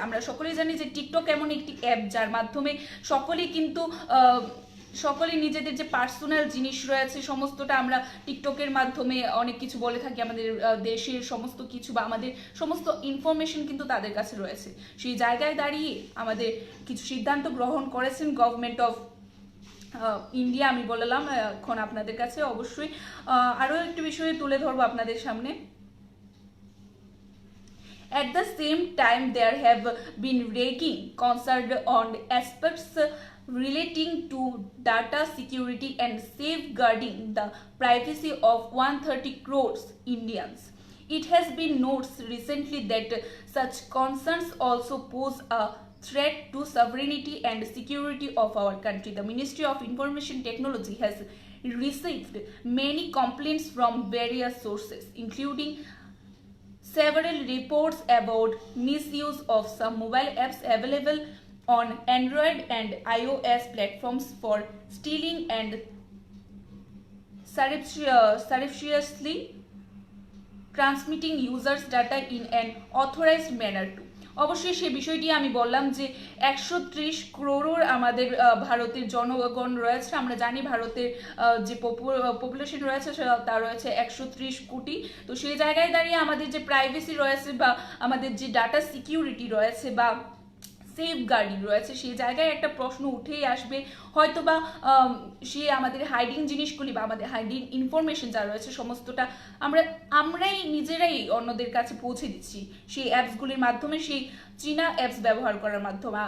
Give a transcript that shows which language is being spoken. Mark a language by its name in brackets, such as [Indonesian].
[Bangla] আমরা সকলেই জানি যে টিকটক এমন একটি অ্যাপ যার মাধ্যমে সকলেই কিন্তু সকলেই নিজেদের যে পার্সোনাল জিনিস রয়েছে সমস্তটা আমরা টিকটকের মাধ্যমে অনেক কিছু বলে থাকি, আমাদের দেশের সমস্ত কিছু বা আমাদের সমস্ত ইনফরমেশন কিন্তু তাদের কাছে রয়েছে। সেই জায়গায় দাঁড়িয়ে আমাদের কিছু সিদ্ধান্ত গ্রহণ করেছেন গভর্নমেন্ট অফ ইন্ডিয়া। আমি বললাম এখন আপনাদের কাছে অবশ্যই আরও একটি বিষয় তুলে ধরবো আপনাদের সামনে। [English] At the same time, there have been ragging concerned on aspects relating to data security and safeguarding the privacy of 130 crores Indians. It has been noticed recently that such concerns also pose a threat to sovereignty and security of our country. The Ministry of Information Technology has received many complaints from various sources, including several reports about misuse of some mobile apps available on Android and iOS platforms for stealing and surreptitiously transmitting users' data in an authorized manner too. [Bangla] অবশ্যই সেই বিষয়টি আমি বললাম যে 130 crore আমাদের ভারতের জনগণ রয়েছে। আমরা জানি ভারতের যে পপুলেশন রয়েছে তা রয়েছে 130 কোটি। তো সেই জায়গায় দাঁড়িয়ে আমাদের যে প্রাইভেসি রয়েছে বা আমাদের যে ডাটা সিকিউরিটি রয়েছে বা সেফ গার্ডিং রয়েছে সেই জায়গায় একটা প্রশ্ন উঠেই আসবে, হয়তো বা সে আমাদের হাইডিং জিনিসগুলি বা আমাদের হাইডিং ইনফরমেশন যা রয়েছে সমস্তটা আমরাই নিজেরাই অন্যদের কাছে পৌঁছে দিচ্ছি সেই অ্যাপসগুলির মাধ্যমে, সেই চীনা অ্যাপস ব্যবহার করার মাধ্যমে।